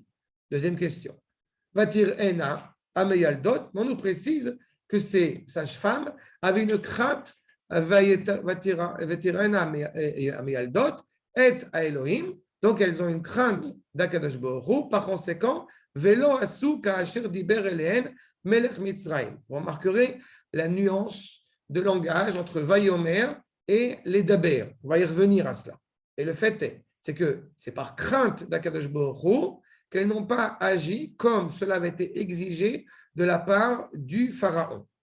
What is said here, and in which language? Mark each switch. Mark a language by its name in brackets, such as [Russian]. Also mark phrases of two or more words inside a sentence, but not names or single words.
[French] Deuxième question. [Hebrew] ותיראנה המילדות, [French] on nous précise que ces sages-femmes avaient une crainte et à Elohim, donc elles ont une crainte d'Akadosh Baruch Hu. Par conséquent, [Hebrew] ולא עשו כאשר דבר אליהן מלך מצרים. [French] Vous remarquerez la nuance de langage entre Vayomer et les Daber. On va y revenir à cela. Et le fait est, c'est que c'est par crainte d'Akadosh Baruch Hu qu'elles n'ont pas agi comme cela avait été exigé de la part du Pharaon.